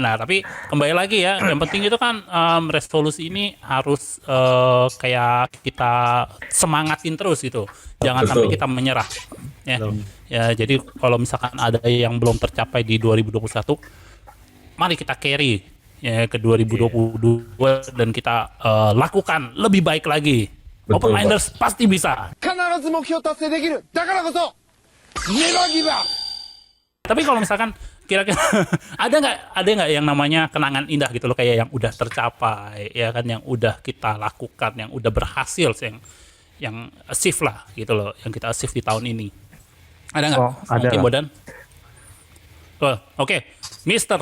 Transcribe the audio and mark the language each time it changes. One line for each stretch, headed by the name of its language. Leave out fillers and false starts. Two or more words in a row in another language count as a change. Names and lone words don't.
Indonesian: Nah tapi kembali lagi ya, yang penting itu kan resolusi ini harus kayak kita semangatin terus gitu, jangan Betul. sampai kita menyerah ya. Ya jadi kalau misalkan ada yang belum tercapai di 2021, mari kita carry ya ke 2022 dan kita lakukan lebih baik lagi. Betul, Open Minders pasti bisa.
Japanese: 必ず目標達成できる。だからこそ、
English: never give up.
Indonesian: Tapi kalau misalkan kira-kira ada nggak yang namanya kenangan indah gitu loh, kayak yang udah tercapai, ya kan, yang udah kita lakukan, yang udah berhasil, yang achieve lah gitu loh, yang kita achieve di tahun ini. Ada nggak? Oh, ada Mungkin lah. Bodan? Oke. Mr.